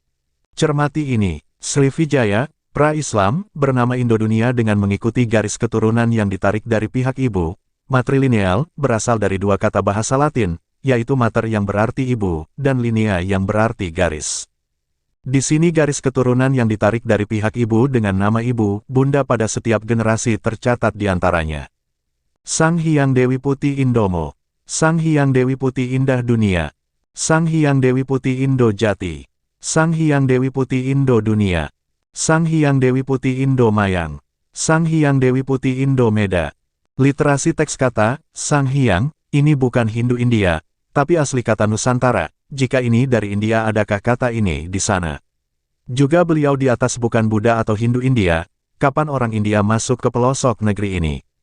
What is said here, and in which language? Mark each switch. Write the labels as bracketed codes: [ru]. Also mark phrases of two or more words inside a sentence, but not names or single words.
[id] Cermati ini, Sriwijaya, pra-Islam, bernama Indodunia dengan mengikuti garis keturunan yang ditarik dari pihak ibu. Matrilineal, berasal dari 2 kata bahasa Latin, yaitu mater yang berarti ibu, dan linea yang berarti garis. Di sini garis keturunan yang ditarik dari pihak ibu dengan nama ibu, bunda pada setiap generasi tercatat di antaranya. Sang Hyang Dewi Putih Indomo, Sang Hyang Dewi Putih Indah Dunia, Sang Hyang Dewi Putih Indo Jati, Sang Hyang Dewi Putih Indo Dunia, Sang Hyang Dewi Putih Indo Mayang, Sang Hyang Dewi Putih Indo Meda. Literasi teks kata, Sang Hyang, ini bukan Hindu India, tapi asli kata Nusantara. Jika ini dari India, adakah kata ini di sana? Juga beliau di atas bukan Buddha atau Hindu India, kapan orang India masuk ke pelosok negeri ini?